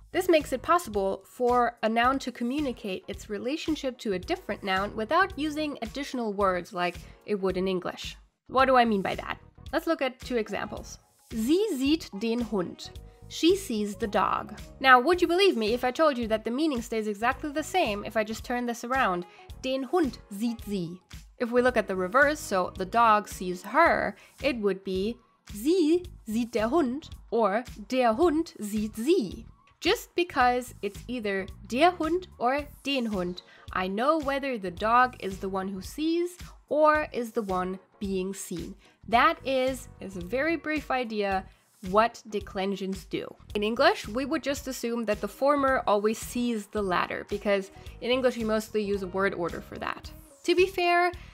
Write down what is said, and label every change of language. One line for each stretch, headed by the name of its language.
English: This makes it possible for a noun to communicate its relationship to a different noun without using additional words like it would in English. What do I mean by that? Let's look at 2 examples.
German: Sie sieht den Hund.
English: She sees the dog. Now, would you believe me if I told you that the meaning stays exactly the same if I just turn this around?
German: Den Hund sieht sie.
English: If we look at the reverse, so the dog sees her, it would be
German: Sie sieht der Hund
English: or
German: Der Hund sieht sie.
English: Just because it's either der Hund or den Hund, I know whether the dog is the one who sees or is the one being seen. That is a very brief idea what declensions do. In English, we would just assume that the former always sees the latter because in English we mostly use a word order for that. To be fair,